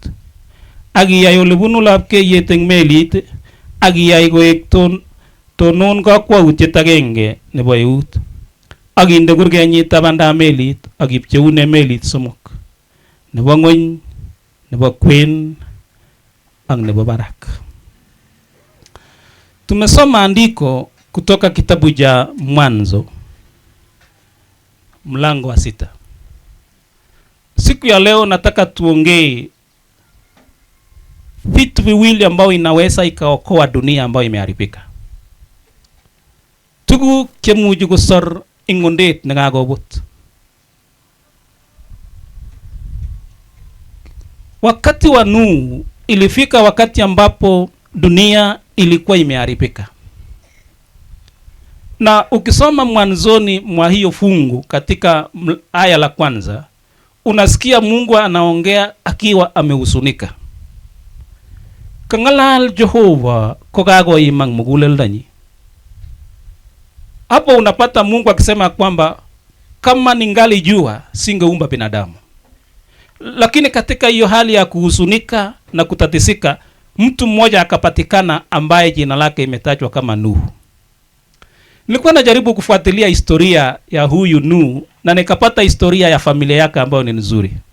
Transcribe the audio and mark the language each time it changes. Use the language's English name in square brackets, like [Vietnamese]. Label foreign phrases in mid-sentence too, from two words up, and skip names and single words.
[Kalenjin] Ak iyai ole bunu lapkeiyet eng melit ak iyai koek tonon kakwautiet agenge nebo eut. Ak inde kurgenyi tabandab melit ak ipcheune melit 3, nebo ng'ony, nebo kwen ak nebo barak. [Swahili] Tumesoma andiko kutoka kitabu cha Mwanzo mlango wa 6. Siku ya leo nataka tuongee vitu viwili ambao inaweza ikaokoa dunia ambayo imeharibika. [Kalenjin] Tuguk chemuchi kosor ingondet nekakobut. [Swahili] Wakati wa Nuhu ilifika wakati ambapo dunia ilikuwa imeharibika. Na ukisoma mwanzoni mwa hiyo fungu katika aya la 1, unasikia Mungu anaongea akiwa amehusunika. [Kalenjin] Kangalal Jehova ko kakoimang muguleldanyi. [Swahili] Hapo unapata Mungu akisema kwamba kama ningali jua singeumba binadamu. Lakini katika hiyo hali ya kuhusunika na kutatisika, mtu mmoja akapatikana ambaye jina lake imetajwa kama Nuhu. Nilikuwa najaribu kufuatilia historia ya huyu Nuhu na nikapata historia ya familia yake ambayo ni nzuri.